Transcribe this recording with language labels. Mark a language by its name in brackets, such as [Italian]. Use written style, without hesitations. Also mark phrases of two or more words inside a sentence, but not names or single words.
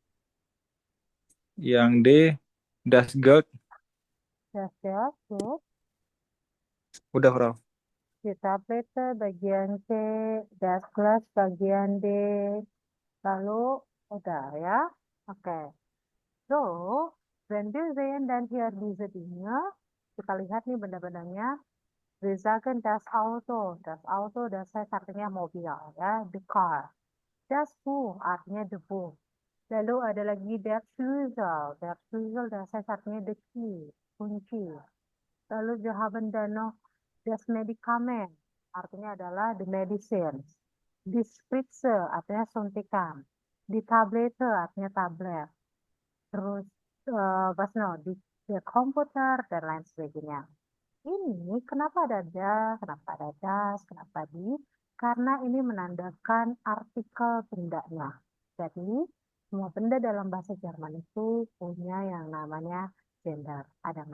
[Indonesian] Yang D. [German] Das Geld. [Indonesian] das ya, tuh. Udah, Bro. Di tablet bagian C, [German] das Glas [Indonesian] bagian D. Lalu udah ya. Oke. [English] So, when [German] wir sehen dan hier diese Dinge, [Indonesian] kita lihat nih benda-bendanya. [German] Wir sagen das Auto. Das Auto, das heißt [Indonesian] artinya mobil ya, [English] the car. [German] Das Buch artinya [English] the book. [Indonesian] Lalu ada lagi [German] der Schlüssel. Der Schlüssel, das heißt artinya [English] the key, [German] kunci. Lalu wir haben dann noch das Medikament, [Indonesian] artinya adalah [English] the medicine. [German] Die Spritze [Indonesian] artinya suntikan. [German] Di Tablette [Indonesian] artinya tablet. Terus was no, di komputer dan lain sebagainya. Ini kenapa ada kenapa ada das, kenapa di? Karena ini menandakan artikel bendanya. Jadi semua benda dalam bahasa Jerman itu punya yang namanya gender.